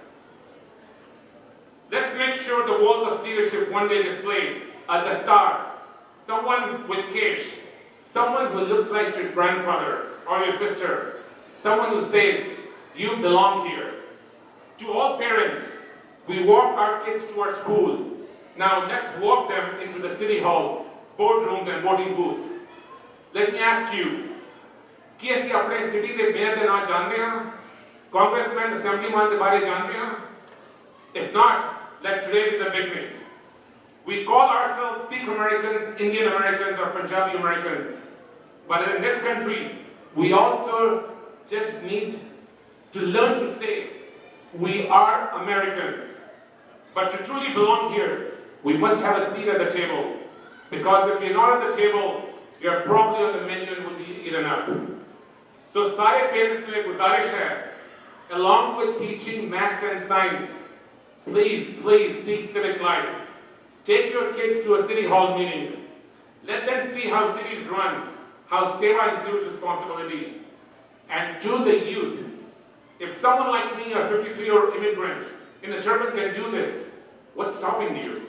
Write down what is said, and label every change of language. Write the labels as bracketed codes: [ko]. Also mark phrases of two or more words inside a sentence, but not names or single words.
[en] Let's make sure the walls of leadership one day display a dastar, someone with kesh, someone who looks like your grandfather or your sister, someone who says, you belong here. To all parents, we walk our kids to our school. Now let's walk them into the city halls, boardrooms, and voting booths. Let me ask you, [pa] ਕੀ ਅਸੀਂ ਆਪਣੇ ਸਿਟੀ ਦੇ ਮੇਅਰ ਦੇ ਨਾਮ ਜਾਣਦੇ ਹਾਂ, [en] congressman assemblyman [pa] ਦੇ ਬਾਰੇ ਜਾਣਦੇ ਹਾਂ? [en] If not, let today be the beginning. We call ourselves Sikh Americans, Indian Americans, or Punjabi Americans. But in this country, we also just need to learn to say, we are Americans. But to truly belong here, we must have a seat at the table. Because if you're not at the table, you're probably on the menu and will be eaten up. [hi] So सारे parents को एक गुजारिश है, [en] along with teaching maths and science, please teach civic life. Take your kids to a city hall meeting. Let them see how cities run, how seva includes responsibility. And to the youth, if someone like me, a 53-year-old immigrant in the turban can do this, what's stopping you?